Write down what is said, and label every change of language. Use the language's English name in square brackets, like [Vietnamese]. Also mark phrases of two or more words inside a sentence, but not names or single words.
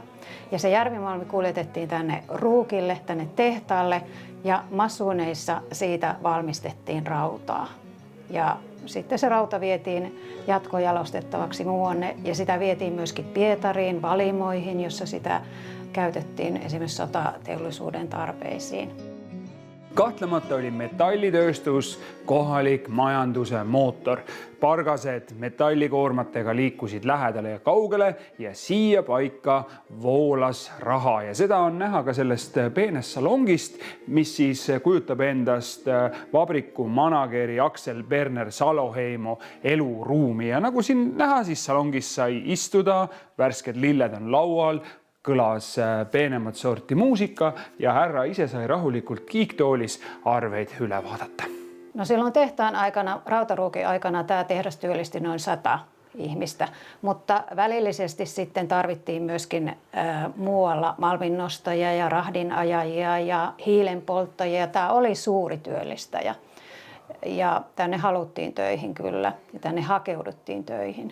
[Finnish] Ja se järvimalmi kuljetettiin tänne Ruukille, tänne tehtaalle ja masuuneissa siitä valmistettiin rautaa. Ja sitten se rauta vietiin jatkojalostettavaksi muuanne ja sitä vietiin myöskin Pietariin, valimoihin, jossa sitä käytettiin esimerkiksi sotateollisuuden tarpeisiin. [Estonian] Kahtlemata oli metallitööstus kohalik majanduse mootor. Pargased metallikoormatega liikusid lähedale ja kaugele ja siia paika voolas raha. Ja seda on näha ka sellest peenest salongist, mis siis kujutab endast vabriku manageri Aksel Berner Saloheimo eluruumi. Ja nagu siin näha, siis salongis sai istuda, värsked lilled on laual, kõlas peenemat sorti muusika ja härra ise sai rahulikult kiiktoolis arveid üle vaadata. [Finnish] No silloin tehtaan aikana, Rautaruukin aikana tämä tehdas työllisti noin 100 ihmistä, mutta välillisesti sitten tarvittiin myöskin muualla malminnostajia ja rahdinajajia ja hiilenpolttajia. Tämä oli suuri työllistäjä ja tänne haluttiin töihin kyllä ja tänne hakeuduttiin töihin.